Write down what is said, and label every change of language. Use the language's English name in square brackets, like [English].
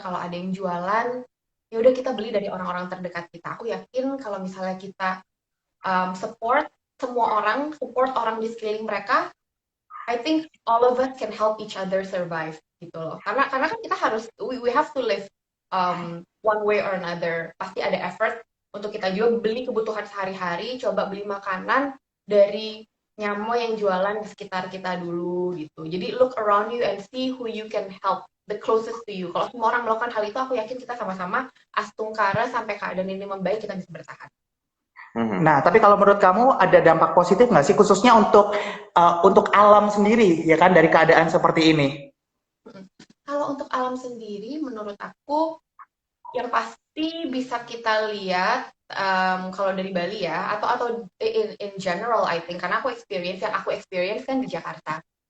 [Indonesian] Kalau ada yang jualan, ya udah kita beli dari orang-orang terdekat kita. Aku yakin kalau misalnya kita support semua orang, support orang di sekeliling mereka, [English] I think all of us can help each other survive [Indonesian] gitu loh. Karena kan kita harus [English] we have to live one way or another. [Indonesian] Pasti ada effort untuk kita juga beli kebutuhan sehari-hari, coba beli makanan dari nyamo yang jualan di sekitar kita dulu gitu. Jadi [English] look around you and see who you can help the closest to you. [Indonesian] Kalau semua orang melakukan hal itu, aku yakin kita sama-sama astungkara sampai keadaan ini membaik kita bisa bertahan. Nah, tapi kalau menurut kamu ada dampak positif nggak sih khususnya untuk alam sendiri ya kan dari keadaan seperti ini? Kalau untuk alam sendiri, menurut aku yang pasti bisa kita lihat kalau dari Bali ya atau [English] in general I think [Indonesian] karena aku experience kan di Jakarta.